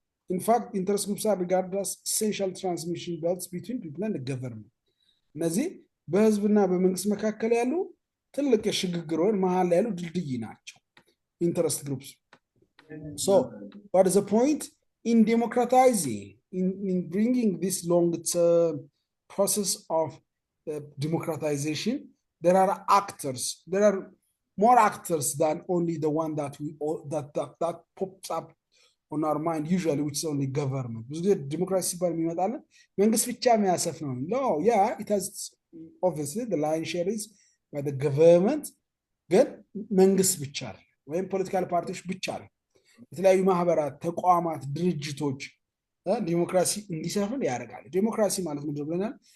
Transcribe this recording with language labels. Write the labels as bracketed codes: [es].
[en] in fact interest groups are regarded as essential transmission belts between people and the government። [am] እነዚህ በህዝብና በመንግስት መካከል ያሉ ትልቅ የሽግግር ወይም መሃል ላይ ያሉ ድልድይ ናቸው ኢንተረስት ግሩፕስ። [en] so what is the point in democratizing, in bringing this long-term process of democratization? There are actors, there are more actors than only the one that that pops up on our mind usually, which is only government. [am] ብዙ ዲሞክራሲ ባል የሚመጣለን መንግስት ብቻ የሚያሰፍ ነው። [en] no, yeah, it has obviously the lion share is by the government፣ [am] ግን መንግስት ብቻ አይደለም ወይም ፖለቲካል ፓርቲዎች ብቻ አይደለም። የተለያዩ ማህበራት፣ ተቋማት፣ ድርጅቶች ዲሞክራሲ እንዲሰፍን ያደርጋል። ዲሞክራሲ ማለት ምንድን ነው ብለናል?